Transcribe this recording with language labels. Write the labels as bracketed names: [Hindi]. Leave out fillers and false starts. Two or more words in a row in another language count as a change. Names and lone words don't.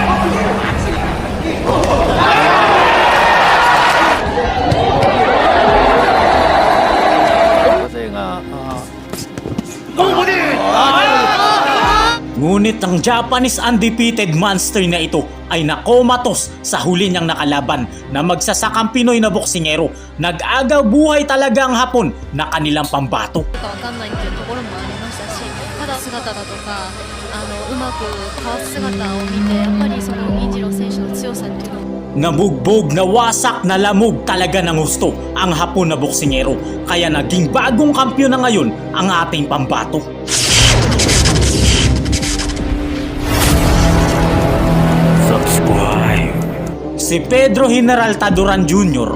[Filipino] Ngunit ang [English] Japanese undefeated monster [Filipino] na ito ay nakomatos sa huli niyang nakalaban na magsasakang Pinoy na boksingero. Nag-agaw buhay talaga ang Hapon na kanilang pambato. [Japanese] わかんないっていうところもありましたし、ただ姿だとかうまくかわす姿を見て、やっぱりその銀次郎選手の強さっていうのを [Filipino] Nabugbog, nawasak, nalamog talaga ng husto ang Hapon na boksingero. Kaya naging bagong kampiyon na ngayon ang ating pambato. Si Pedro General Taduran Jr.